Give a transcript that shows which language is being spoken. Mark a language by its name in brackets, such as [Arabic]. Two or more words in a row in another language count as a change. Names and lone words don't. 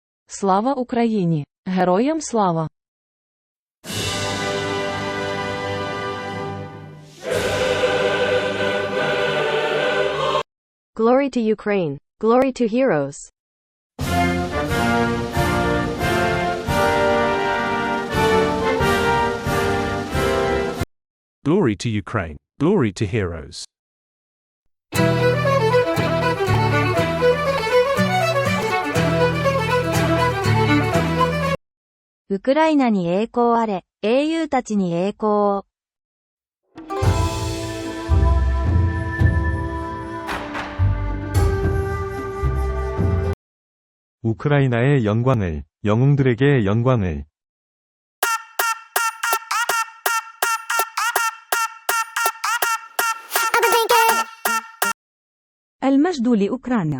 [Ukrainian] Слава Україні! Героям слава! [English] Glory to Ukraine! Glory to heroes! Glory to Ukraine! Glory to heroes! [Japanese] ウクライナに栄光あれ、英雄たちに栄光を。 [Korean] 우크라이나의 영광을, 영웅들에게 영광을. [Arabic] المجد لأوكرانيا!